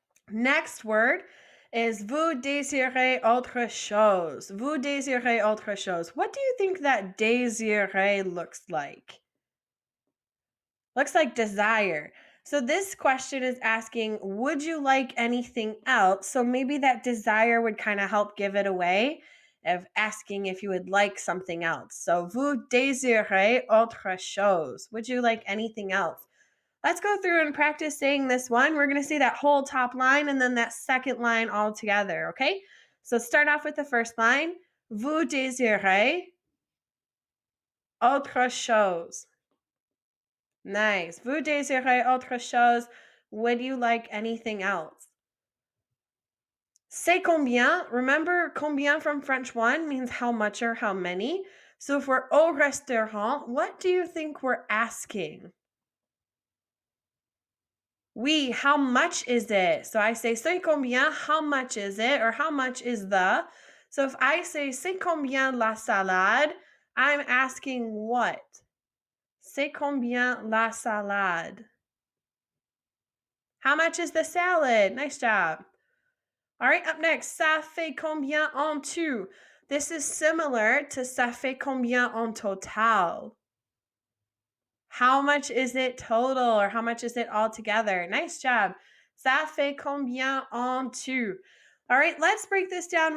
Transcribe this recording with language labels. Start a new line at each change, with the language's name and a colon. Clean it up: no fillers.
English: Next word is
French: vous désirez autre chose. Vous désirez autre chose.
English: What do you think that désirer looks like? Looks like desire. So this question is asking, would you like anything else? So maybe that desire would kind of help give it away of asking if you would like something else. So
French: vous désirez autre chose.
English: Would you like anything else? Let's go through and practice saying this one. We're going to say that whole top line and then that second line all together, okay? So start off with the first line.
French: Vous désirez autre chose. Nice. Vous désirez autre chose.
English: Would you like anything else?
French: C'est combien?
English: Remember, combien from French 1 means how much or how many. So if we're au restaurant, what do you think we're asking? Oui, how much is it? So I say,
French: c'est combien?
English: How much is it? Or how much is the? So if I say,
French: c'est combien la salade?
English: I'm asking what?
French: C'est combien la salade?
English: How much is the salad? Nice job. All right, up next,
French: ça fait combien en tout?
English: This is similar to
French: ça fait combien en total.
English: How much is it total or how much is it all together? Nice job.
French: Ça fait combien en tout?
English: All right, let's break this down.